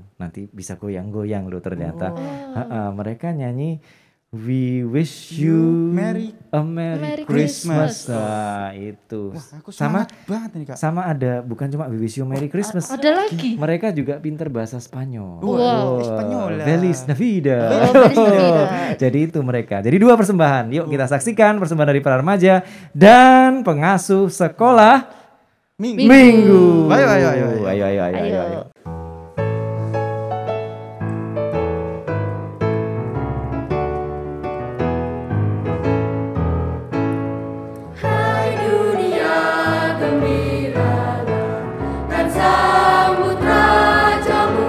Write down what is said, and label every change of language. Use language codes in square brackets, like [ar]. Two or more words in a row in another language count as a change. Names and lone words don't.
[id] Nanti bisa goyang-goyang loh ternyata. Mereka nyanyi [en] We wish you Merry a Merry Christmas. Christmas. [id] Nah, itu. Wah, aku Sama semangat banget nih Kak. sama ada bukan cuma [en] We wish you Merry Christmas. [id] Ada lagi. Mereka juga pinter bahasa Spanyol. Wow. [es] Espanyola. Feliz Navidad. Oh, Feliz Navidad. [id] Jadi itu mereka. Jadi dua persembahan. Yuk kita saksikan persembahan dari para remaja dan pengasuh sekolah Minggu. Ayo, ayo, ayo, ayo. Ayo. Hai dunia gembiralah dan sambut rajamu.